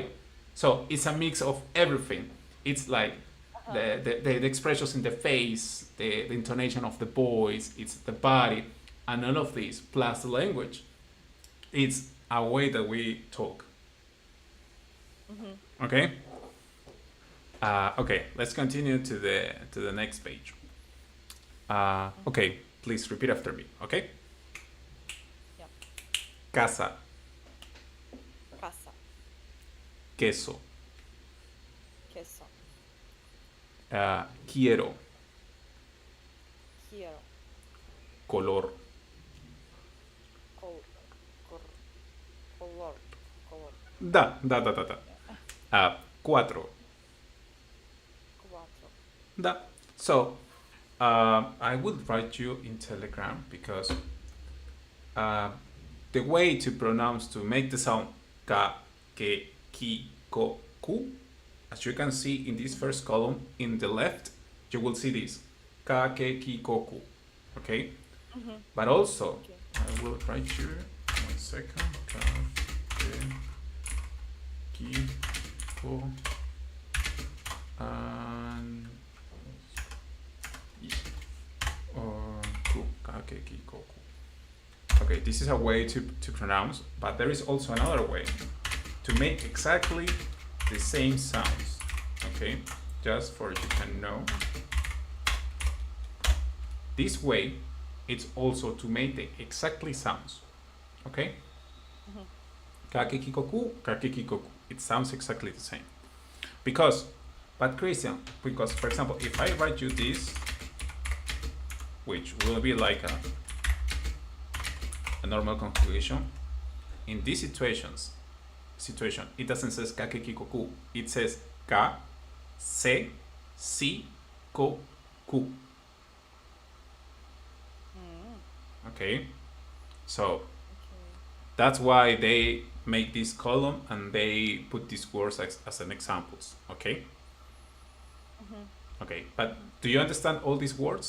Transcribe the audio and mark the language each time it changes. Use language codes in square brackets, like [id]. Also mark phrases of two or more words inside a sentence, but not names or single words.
[en] So it's a mix of everything. It's like the expressions in the face, the intonation of the voice, it's the body, and all of this, plus the language. It's a way that we talk. Okay. Okay. Let's continue to the next page. Okay. Please repeat after me. Okay. Yeah. [es] Casa, Casa. queso, Queso. quiero, Quiero. color, Col. Cor. Color. Color. da. Cuatro, Cuatro. da. [en] So, I would write you in Telegram because the way to pronounce, to make the sound ka, ke, ki, ko, ku, as you can see in this first column in the left, you will see this ka, ke, ki, ko, ku. Okay? But also, Okay. I will write here, 1 second, ka, ke, ki, ko, and ku, ka, ke, ki, ko, ku. Okay, this is a way to pronounce, but there is also another way to make exactly the same sounds. Okay, just for you can know. This way, it's also to make the exactly sounds. Okay? Kakekikoku, kakekikoku. It sounds exactly the same. Because, but Christian, because for example, if I write you this, which will be like a normal conjugation, in these situation, it doesn't say kakekikoku. It says ka, se, si, ko, ku. Okay, so Okay. that's why they make this column and they put these words as an examples. Okay. Okay, but do you understand all these words?